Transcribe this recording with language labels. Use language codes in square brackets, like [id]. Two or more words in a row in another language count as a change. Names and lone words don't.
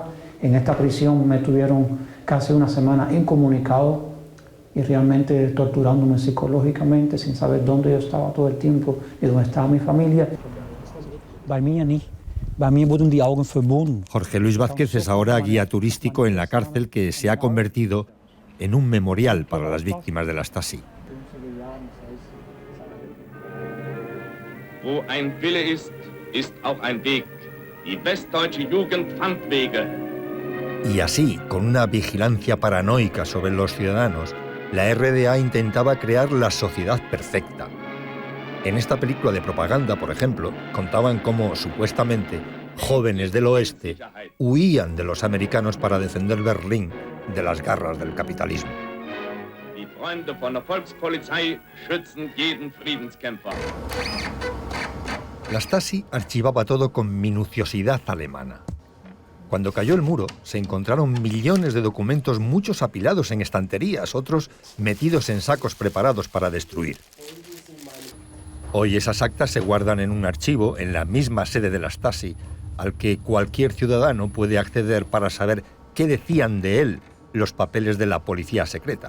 [es] En esta prisión me tuvieron casi una semana incomunicado y realmente torturándome psicológicamente, sin saber dónde yo estaba todo el tiempo y dónde estaba mi familia. Jorge Luis Vázquez es ahora guía turístico en la cárcel que se ha convertido en un memorial para las víctimas de la Stasi. [de] Wo ein Wille ist, ist auch ein Weg. Die westdeutsche Jugend fand Wege. [es] Y así, con una vigilancia paranoica sobre los ciudadanos, la RDA intentaba crear la sociedad perfecta. En esta película de propaganda, por ejemplo, contaban cómo, supuestamente, jóvenes del oeste huían de los americanos para defender Berlín de las garras del capitalismo. [de] Die Freunde von der Volkspolizei schützen jeden Friedenskämpfer. [es] La Stasi archivaba todo con minuciosidad alemana. Cuando cayó el muro, se encontraron millones de documentos, muchos apilados en estanterías, otros metidos en sacos preparados para destruir. Hoy esas actas se guardan en un archivo en la misma sede de la Stasi, al que cualquier ciudadano puede acceder para saber qué decían de él los papeles de la policía secreta.